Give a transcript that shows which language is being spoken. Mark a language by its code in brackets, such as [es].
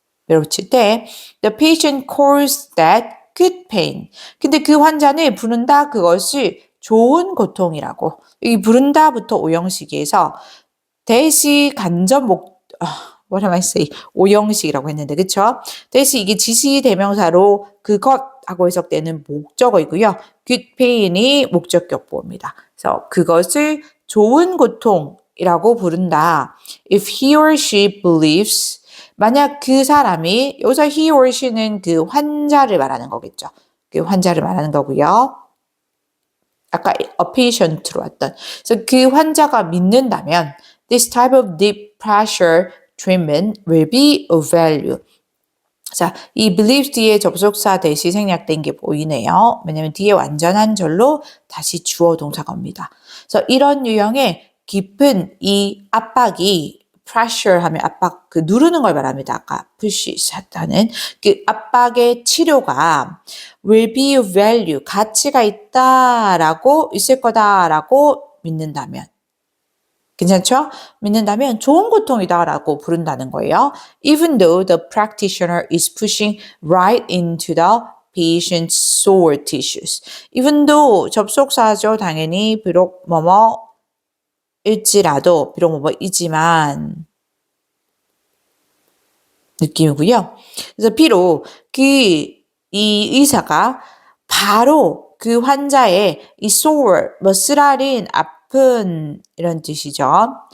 [ko] 밀어붙일 때 [en] the patient calls that good pain. [ko] 근데 그 환자는 부른다 그것을 좋은 고통이라고. 이 부른다부터 오형식에서 대시 간접 [en] what am I saying? [ko] 오형식이라고 했는데 그쵸? 대시 이게 지시 대명사로 그것하고 해석되는 목적어이고요. good pain이 목적격보입니다. 그래서 그것을 좋은 고통이라고 부른다. [en] If he or she believes [ko] 만약 그 사람이 여기서 he or she는 그 환자를 말하는 거겠죠. 그 환자를 말하는 거고요. 아까 a patient로 왔던 그래서 그 환자가 믿는다면 [en] this type of deep pressure treatment will be of value. [ko] 자, 이 believe 뒤에 접속사 대시 생략된 게 보이네요. 왜냐면 뒤에 완전한 절로 다시 주어 동사가 옵니다. 그래서 이런 유형의 깊은 이 압박이 pressure 하면 압박, 누르는 걸 말합니다. 아까 push 하다는 그 압박의 치료가 [en] will be of value, [ko] 가치가 있을 거다라고 믿는다면. 괜찮죠? 믿는다면 좋은 고통이다라고 부른다는 거예요. [en] Even though the practitioner is pushing right into the patient's sore tissues. Even though [ko] 접속사죠. 당연히 비록 일지라도 비록 이지만 느낌이고요. 그래서 비록 이 의사가 바로 그 환자의 이 sore 쓰라린 아픈 이런 뜻이죠.